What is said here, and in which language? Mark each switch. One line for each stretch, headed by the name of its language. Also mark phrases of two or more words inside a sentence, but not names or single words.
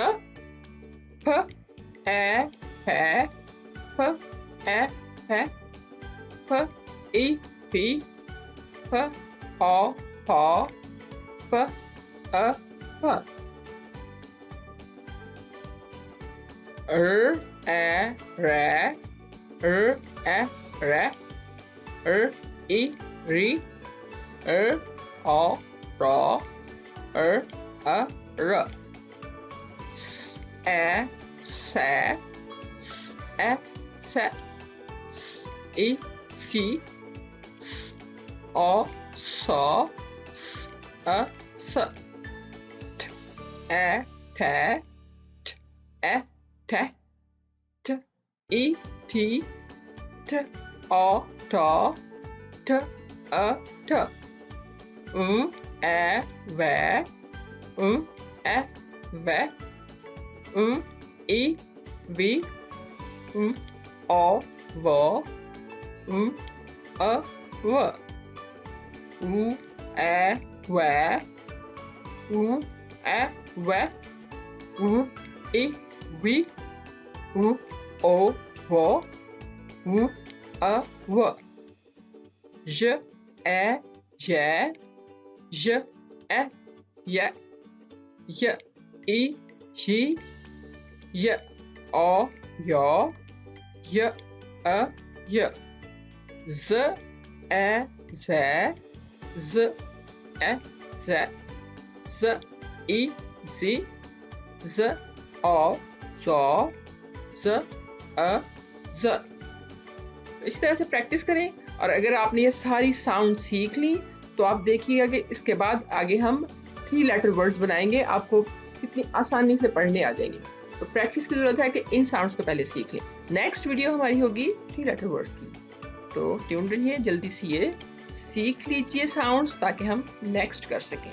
Hindi: फ, ए, फे, फ, ए, फे, फ, ई, फी, फ, ओ, फो, फ, अ, फ। ए, रे, ए, रे, ई, री, ओ, रो, अ, र। स, ए, से, स, ए, से, स, ई, सी, स, ओ, सो, स, अ, स। ठ, ए, थे, ठ, ए, थे, ठ, ई, टी, ठ, ओ, टो, ठ, अ, ठ। ए, वे, ए, वे, ई वी ओ वो अ व ए वे ए वे ई वी ओ वो अ व ज ए जे ज ए य य ई जी य ओ यो य अ य z e ze z e ze z i zi z o zo z a z। इसी तरह से प्रैक्टिस करें और अगर आपने ये सारी साउंड सीख ली तो आप देखिएगा कि इसके बाद आगे हम 3
English: letter words
Hindi: बनाएंगे, आपको कितनी आसानी से पढ़ने आ जाएंगे। तो प्रैक्टिस की जरूरत है कि इन साउंड्स को पहले सीख लें।
English: next video
Hindi: हमारी होगी 3
English: letter words
Hindi: की, तो ट्यून रहिए, जल्दी से ये सीख लीजिए साउंड्स ताकि हम नेक्स्ट कर सकें।